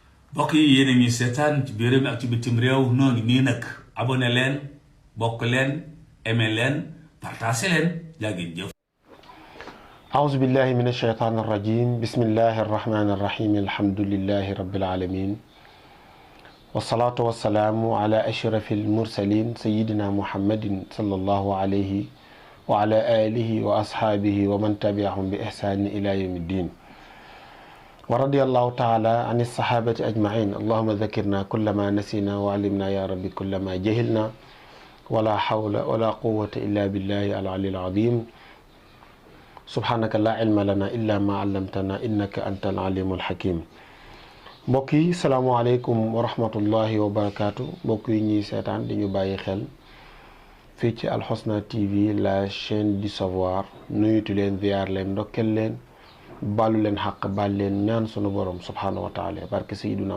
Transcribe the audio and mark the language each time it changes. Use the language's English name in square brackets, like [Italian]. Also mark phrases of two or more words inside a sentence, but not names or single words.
[Wolof] mbokk yi yéen a ngi seetaan ci biir réew mi ak ci bitim réew noo ngi nii nag abonné leen bokk leen aimé leen partagé leen jaa ngeen jëf. [Arabic] أعوذ بالله من الشيطان الرجيم بسم الله الرحمن الرحيم الحمد لله رب العالمين والصلاة والسلام على أشرف المرسلين سيدنا محمد صلى الله عليه وعلى آله وأصحابه ومن تبعهم بإحسان إلى يوم الدين ورضي الله تعالى عن الصحابة أجمعين اللهم ذكرنا كل ما نسينا وعلمنا يا رب كل ما جهلنا ولا حول ولا قوة إلا بالله العلي العظيم سبحانك لا علم لنا إلا ما علمتنا إنك أنت العليم الحكيم mbokki السلام عليكم ورحمة الله وبركاته [Wolof] mbokk yi ñuy seetaan di ñu bàyyi xel fii ci Al Husna TV [French] la chaîne du savoir [Wolof] nuyutu leen ziyaar leen ndokkel leen baalu leen xaq baal leen ñaan sunu borom [Arabic] سبحانه وتعالى [Wolof] barke sayiduna